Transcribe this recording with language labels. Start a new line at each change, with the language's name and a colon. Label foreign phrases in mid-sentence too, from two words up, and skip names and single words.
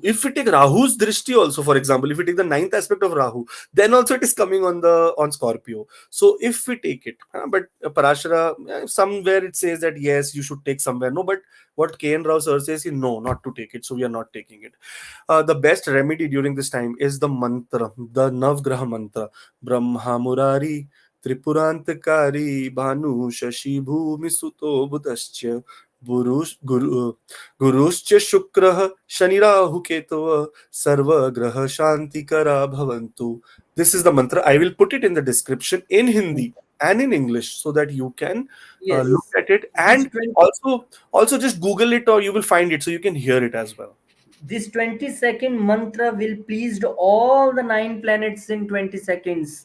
English: If we take Rahu's drishti also, for example, if we take the ninth aspect of Rahu, then also it is coming on Scorpio. So if we take it, but Parashara, somewhere it says that yes, you should take somewhere. No, but what K. N. Rao sir says is no, not to take it. So we are not taking it. The best remedy during this time is the mantra, the Navgraha mantra.
Sanskrit: Brahmaa Muraaris-Tripuraantakaarii, Bhaanuh, Shashii, Bhuumisuto, Budhash-Ca, Gurush-Ca, Shukrah, Shani-Raahu-Ketavah, Sarve Graha Shantikara Bhavantu.
English: This is the mantra. I will put it in the description in Hindi and in English so that you can look Yes, at it, this and also just Google it, or you will find it so you can hear it as well. This 20-second mantra will please all the nine planets in 20 seconds.